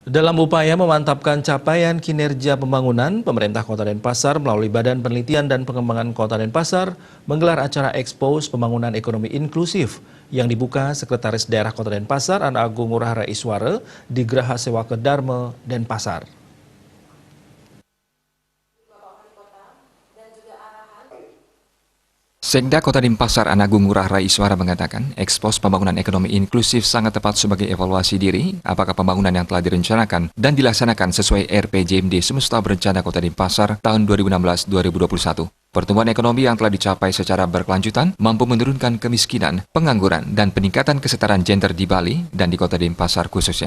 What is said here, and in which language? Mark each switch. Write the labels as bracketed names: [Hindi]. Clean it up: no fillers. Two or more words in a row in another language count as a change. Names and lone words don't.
[Indonesian] Dalam upaya memantapkan capaian kinerja pembangunan, pemerintah Kota Denpasar melalui Badan Penelitian dan Pengembangan Kota Denpasar menggelar acara Expose Pembangunan Ekonomi Inklusif yang dibuka Sekretaris Daerah Kota Denpasar Ana Agung Ngurah Rai Iswara di Geraha Sewaka Dharma, Denpasar. Sekda Kota Denpasar Ana Agung Ngurah Rai Iswara mengatakan, ekspos pembangunan ekonomi inklusif sangat tepat sebagai evaluasi diri apakah pembangunan yang telah direncanakan dan dilaksanakan sesuai RPJMD Semesta Berencana Kota Denpasar tahun 2016-2021. Pertumbuhan ekonomi yang telah dicapai secara berkelanjutan mampu menurunkan kemiskinan, pengangguran, dan peningkatan kesetaraan gender di Bali dan di Kota Denpasar khususnya.